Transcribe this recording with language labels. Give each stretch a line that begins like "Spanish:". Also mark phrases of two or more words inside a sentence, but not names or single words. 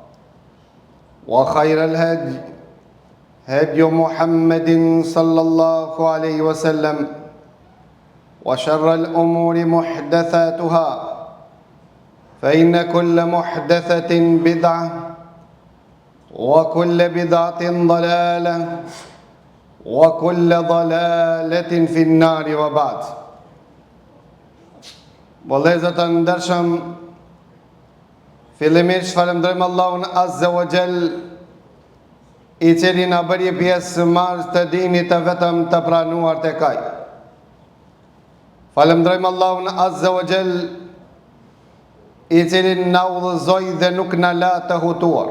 Arabic: وخير الهدي هدي محمد صلى الله عليه وسلم وشر الأمور محدثاتها فإن كل محدثة بدعة وكل بدعة ضلالة وكل ضلالة في النار وبعد.
Albanian: Vëllezër të ndershëm, fillimisht falenderojmë Allahun
Arabic: عز وجل,
Albanian: i cili na bëri pjesë marrës të dinit të vetëm të pranuar tek Ai. Falenderojmë Allahun
Arabic: عز وجل,
Albanian: i cili na udhëzoi dhe nuk na la të hutuar.